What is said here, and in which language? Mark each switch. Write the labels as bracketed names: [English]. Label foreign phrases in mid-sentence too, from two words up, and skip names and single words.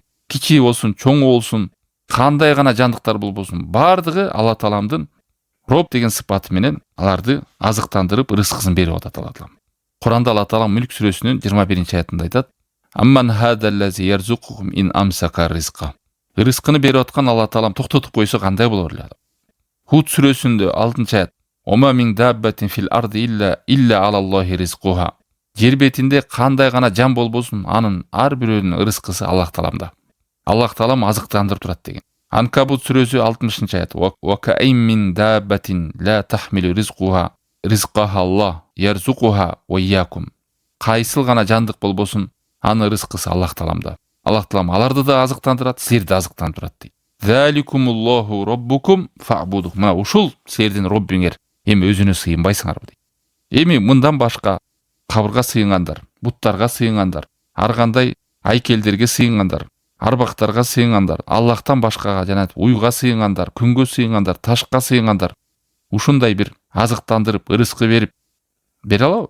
[Kyrgyz] Кичи болсун, чоң болсун, кандай гана жандыктар болбосун, бардыгы Алла Тааламдын Роб деген сыпаты менен аларды азыктандырып, ырыскысын берип атат Алла Таалам. Куранда Алла Таалам Мүлк сүрөсүнүн 21-аятында айтат: [Arabic] "أمن هذا الذي يرزقكم إن أمسك رزقه." [Kyrgyz] Ырыскыны берип аткан Алла Таалам токтотуп койсо кандай болор эле? Худ сүрөсүндө 6-аят: [Arabic] "وما من دابة في الأرض إلا على الله رزقها." [Kyrgyz] Жер бетинде кандай гана жан болбосун, анын ар бирөөнүн ырыскысы Аллах Тааламда. Аллах Таалам азыктандырып турат деген. Анкабут сүрөсү 60-аят: [Arabic] "وكأين من دابة لا تحمل رزقها الله يرزقها وإياكم." [Kyrgyz] Кайсыл гана жандык болбосун, анын ырыскысы Аллах Тааламда. Аллах Таалам аларды да азыктандырат, силерди да азыктандырат дейт. [Arabic] "ذلكم الله ربكم فاعبدوه." [Kyrgyz] Мына ушул силердин Роббиңер, эми өзүнө сыйынбайсыңарбы дейт. Эми мындан башка кабырга сыйынгандар, буттарга сыйынгандар, ар кандай айкелдерге сыйынгандар, арбактарга сыйынгандар, Аллахтан башкага жана уйга сыйынгандар, күнгө сыйынгандар, ташка сыйынгандар ушундай бир азыктандырып, ырыскы бере алабы?